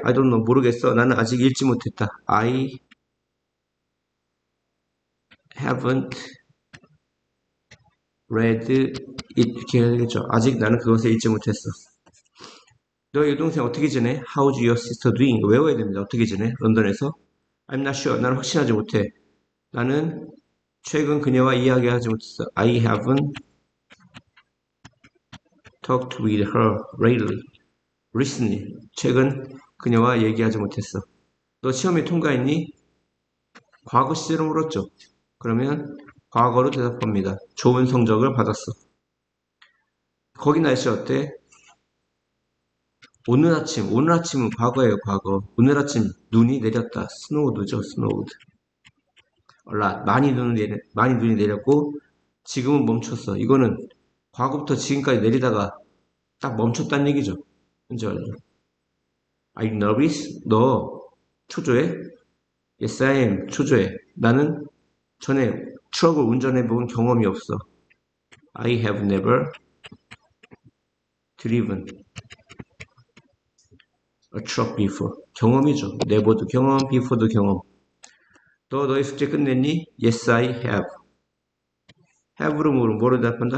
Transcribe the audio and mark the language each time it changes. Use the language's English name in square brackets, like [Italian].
[English] I don't know. [Korean] 모르겠어. 나는 아직 읽지 못했다. [English] I haven't read it. [Korean] 이렇게 해야 되겠죠. 아직 나는 그것을 읽지 못했어. 너 여동생 어떻게 지내? [English] How's your sister doing? [Korean] 외워야 됩니다. 어떻게 지내? 런던에서. [English] I'm not sure. [Korean] 나는 확신하지 못해. 나는 최근 그녀와 이야기하지 못했어. [English] I haven't talked with her lately. recently. [Korean] 최근 그녀와 얘기하지 못했어. 너 시험에 통과했니? 과거 시제로 물었죠. 그러면 과거로 대답합니다. 좋은 성적을 받았어. 거기 날씨 어때? 오늘 아침은 과거예요, 과거. 오늘 아침 눈이 내렸다. 스노우드죠, 스노우드. 많이 눈이 내렸고, 지금은 멈췄어. 이거는 과거부터 지금까지 내리다가 딱 멈췄다는 얘기죠. [English] 현재 완료. Are you nervous? [Korean] 너 초조해? [English] Yes, I am. [Korean] 초조해. 나는 전에 트럭을 운전해 본 경험이 없어. [English] I have never driven a truck before. [Korean] 경험이죠. never도 경험, before도 경험. 너 너의 숙제 끝냈니? [English] Yes, I have. [Korean] have로 뭐로 대답한다?